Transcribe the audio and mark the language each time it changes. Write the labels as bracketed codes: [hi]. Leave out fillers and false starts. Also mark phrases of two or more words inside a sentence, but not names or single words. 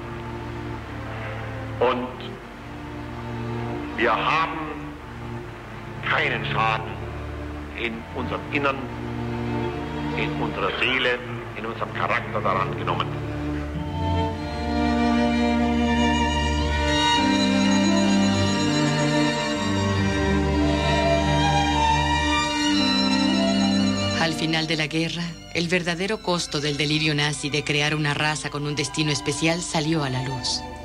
[de] Und wir haben keinen Schaden in unserem Innern, in unserer Seele, in unserem Charakter daran genommen. [es] Al final de la guerra, el verdadero costo del delirio nazi de crear una raza con un destino especial salió a la luz.